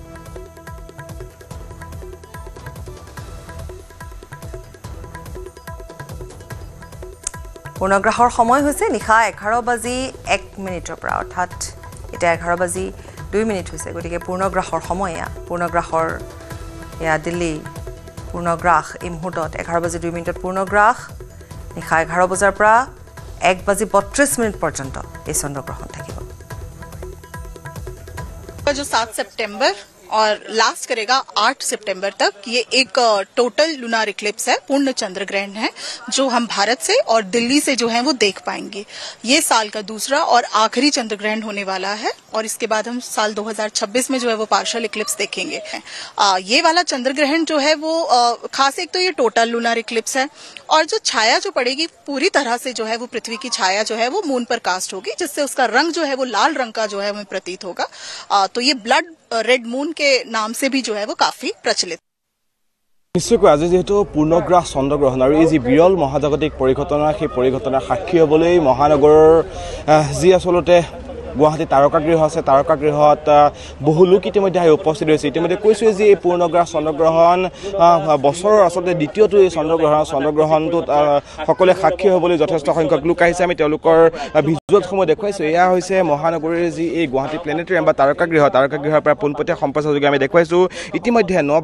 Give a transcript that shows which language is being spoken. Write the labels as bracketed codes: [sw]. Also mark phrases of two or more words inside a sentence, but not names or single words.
[as] পূৰ্ণগ্ৰাসৰ সময় হৈছে নিশা 11:01 পৰা অৰ্থাৎ এতিয়া 11:02 হৈছে গতিকে পূৰ্ণগ্ৰাসৰ সময় পূৰ্ণগ্ৰাসৰ দিল্লী পূৰ্ণগ্ৰাস এই মুহূৰ্তত 11:02 পূৰ্ণগ্ৰাস নিশা 11 বজাৰ পৰা 1:32 পৰ্যন্ত এই চন্দ্ৰগ্ৰহণ থাকিব [hi] जो 7 सितंबर और लास्ट करेगा 8 सितंबर तक ये एक [en] total lunar eclipse [hi] है पूर्ण चंद्र ग्रहण है जो हम भारत से और दिल्ली से जो है वो देख पाएंगे ये साल का दूसरा और आखिरी चंद्र ग्रहण होने वाला है और इसके बाद हम साल 2026 में जो है वो [en] partial eclipse [hi] देखेंगे ये वाला चंद्र ग्रहण जो है वो खास एक तो ये [en] total lunar eclipse [hi] है और जो छाया जो पड़ेगी पूरी तरह से जो है वो पृथ्वी की छाया जो है वो मून पर कास्ट होगी जिससे उसका रंग जो है वो लाल रंग का जो है हमें प्रतीत होगा तो ये [en] blood red moon [hi] के नाम से भी जो है वो काफी प्रचलित [as] নিশ্চয়কৈ আজি যেহেতু পূৰ্ণগ্ৰাস চন্দ্ৰগ্ৰহণ আৰু এই যি বিৰল মহাজাগতিক পৰিঘটনা সেই পৰিঘটনাৰ সাক্ষী হ'বলৈ মহানগৰৰ যি আচলতে গুৱাহাটী তাৰকাগৃহ আছে তাৰকাগৃহত বহু লোক ইতিমধ্যে আহি উপস্থিত হৈছে ইতিমধ্যে কৈছোঁ যে এই পূৰ্ণগ্ৰাস চন্দ্ৰগ্ৰহণ বছৰৰ আচলতে দ্বিতীয়টো এই চন্দ্ৰগ্ৰহণটোত সকলোৱে সাক্ষী হ'বলৈ যথেষ্ট সংখ্যক লোক আহিছে আমি তেওঁলোকৰ ভিজুৱেলসমূহ দেখুৱাইছোঁ এয়া হৈছে মহানগৰীৰ যি এই গুৱাহাটী প্লেনেটৰিয়াম বা তাৰকাগৃহৰ পৰা পোনপটীয়া সম্প্ৰচাৰযোগে আমি দেখুৱাইছোঁ ইতিমধ্যে